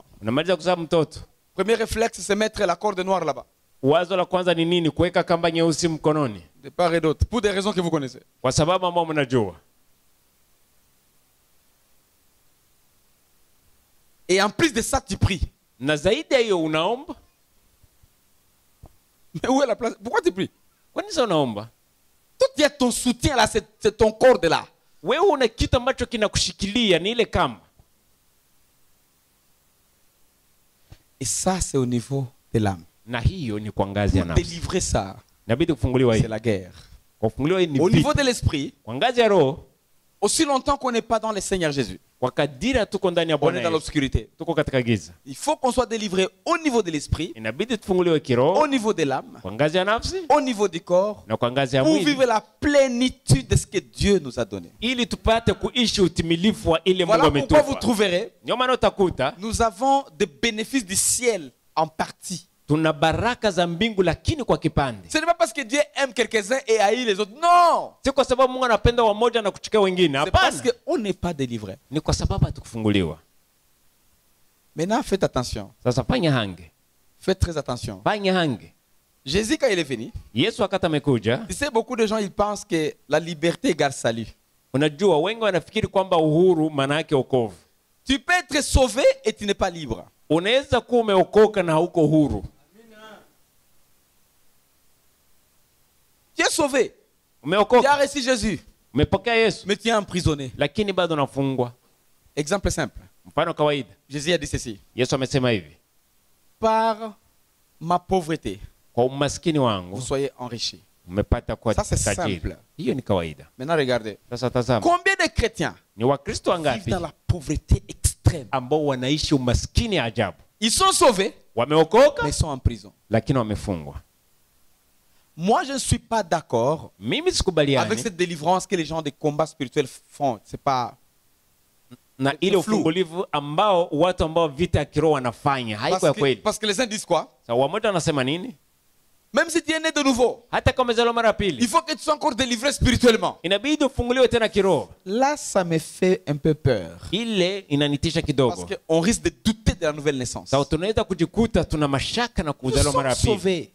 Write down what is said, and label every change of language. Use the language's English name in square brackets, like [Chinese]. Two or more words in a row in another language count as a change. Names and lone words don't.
[Swahili] Unamaliza kuzaa mtoto, [French] Premier réflexe, c'est mettre la corde noire là-bas. [Swahili] wazo la kwanza ni nini? Kuweka kamba nyeusi mkononi. [French] De part et d'autre, pour des raisons que vous connaissez. [Swahili] Kwa sababu ambao mnajua. [French] Et en plus de ça, tu pries. [Swahili] Na zaidi ya hiyo unaomba. [French] Mais où est la place? Pourquoi tu pries? [Swahili] Kwa nini unaomba? [French] Tout y a ton soutien là, c'est ton corps de là. [Swahili] Wewe una kitu ambacho kinakushikilia ni ile kamba. [French] Et ça c'est au niveau de l'âme. [Swahili] Na hiyo ni kwa ngazi ya nafsi. [French] Délivrer ça. [Swahili] Inabidi kufunguliwa hii. [French] C'est la guerre. [Swahili] Kufunguliwa hii ni [French] au niveau de l'esprit. [Swahili] Kwa ngazi ya roho. [French] Aussi longtemps qu'on n'est pas dans le Seigneur Jésus. [Swahili] Kwa kadiri tuko ndani ya Bwana. [French] On est dans l'obscurité. [Swahili] Tuko katika giza. [French] Il faut qu'on soit délivré au niveau de l'esprit. [Swahili] Inabidi tufunguliwe kiroho. [French] Au niveau de l'âme. [Swahili] Kwa ngazi ya nafsi. [French] Au niveau du corps. [Swahili] Na kwa ngazi ya mwili. [French] Pour vivre la plénitude de ce que Dieu nous a donné. [Swahili] Ili tupate kuishi utimilifu wa ile Mungu ametupa. [French] Voilà pourquoi vous trouverez. [Swahili] Ndio maana utakuta. [French] Nous avons des bénéfices du ciel en partie. [Swahili] Tuna baraka za mbingu lakini kwa kipande. [French] Ce n'est pas parce que Dieu aime quelques-uns et haït les autres. Non. [Swahili] Si kwa sababu Mungu anapenda wamoja na kuchukia wengine. [French] C'est parce que on n'est pas délivré. [Swahili] Ni kwa sababu hatukufunguliwa. [French] Maintenant faites attention. [Swahili] Sasa fanya hange. [French] Faites très attention. [Swahili] Fanya hange. [French] Jésus quand il est venu. [Swahili] Yesu wakati amekuja. [French] Tu sais beaucoup de gens ils pensent que la liberté égale salut. [Swahili] Unajua wengi wanafikiri kwamba uhuru maana yake wokovu. [French] Tu peux être sauvé et tu n'es pas libre. [Swahili] Unaweza kuwa umeokoka na hauko huru. [French] Tu es sauvé. Tu as reçu Jésus. Mais tu es emprisonné. [Swahili] Lakini bado unafungwa. [French] Exemple simple. [Swahili] Mfano kawaida. [French] Jésus a dit ceci. [Swahili] Yesu amesema hivi. [French] Par ma pauvreté. [Swahili] Kwa umaskini wangu. [French] Vous soyez enrichis. [Swahili] Umepata kuwa tajiri. [French] Ça c'est simple. [Swahili] Hiyo ni kawaida. [French] Maintenant regardez. [Swahili] Sasa tazama. [French] Combien de chrétiens [Swahili] ni Wakristo wangapi [French] vivent dans la pauvreté extrême [Swahili] ambao wanaishi umaskini ajabu? [French] Ils sont sauvés. [Swahili] Wameokoka. [French] Mais ils sont en prison. [Swahili] Lakini wamefungwa. [French] Moi, je ne suis pas d'accord avec cette délivrance que les gens des combats spirituels font. C'est pas [Swahili] na ile ufungulivu ambao watu ambao vita kiroho wanafanya haiko ya kweli. [French] Parce que les uns disent quoi? [Swahili] Wamoja wanasema nini? [French] Même si tu es né de nouveau, [Swahili] hata kama umezaliwa mara pili, [French] il faut que tu sois encore délivré spirituellement. [Swahili] Inabidi ufunguliwe tena kiroho. [French] Là, ça me fait un peu peur. [Swahili] Ile inanitisha kidogo. [French] Parce qu'on risque de douter de la nouvelle naissance. [Swahili] Sawa, tunaweza kujikuta tuna mashaka na kuzaliwa mara pili.